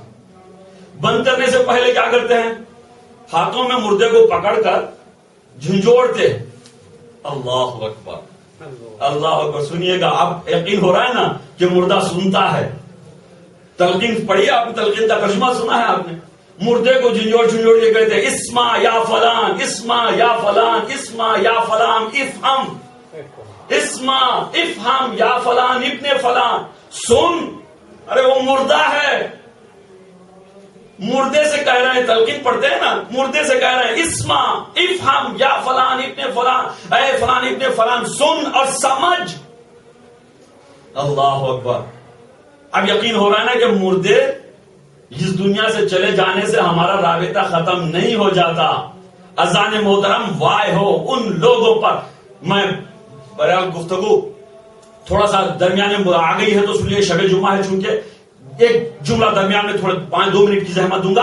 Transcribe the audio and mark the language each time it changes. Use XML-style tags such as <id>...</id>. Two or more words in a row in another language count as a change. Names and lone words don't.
<ur>بند کرنے سے پہلے کیا کرتے ہیں؟ ہاتھوں میں مردے کو پکڑ کر جھنجھوڑتے.</ur> <ar>اللہ اکبر، اللہ اکبر.</ar> <ur>سنیے گا، اب یقین ہو رہا ہے نا کہ مردہ سنتا ہے. تلقین پڑھی آپ نے، تلقین کا ترجمہ سنا ہے آپ نے. مردے کو جھنجھوڑ یہ کہتے ہیں</ur> <ar>اسما یا فلان، اسما یا فلان، اسما یا فلان، افہم، اسما افہم یا فلان ابن فلان.</ar> <ur>سن، ارے وہ مردہ ہے. مردے سے کہہ رہے ہیں، تلقین پڑھتے ہیں نا، مردے سے کہہ رہے ہیں</ur> <ar>اسما افہم یا فلان ابن فلان،</ar> <ur>اے فلان ابن فلان سن اور سمجھ.</ur> <ar>اللہ اکبر.</ar> <ur>اب یقین ہو رہا ہے نا کہ مردے اس دنیا سے چلے جانے سے ہمارا رابطہ ختم نہیں ہو جاتا. اذان محترم وائے ہو ان لوگوں پر. میں برحال گفتگو تھوڑا سا درمیان میں آ گئی ہے تو اس لیے شب جمعہ ہے، چونکہ ایک جملہ درمیان میں تھوڑے 5-2 منٹ کی زحمت دوں گا.</ur>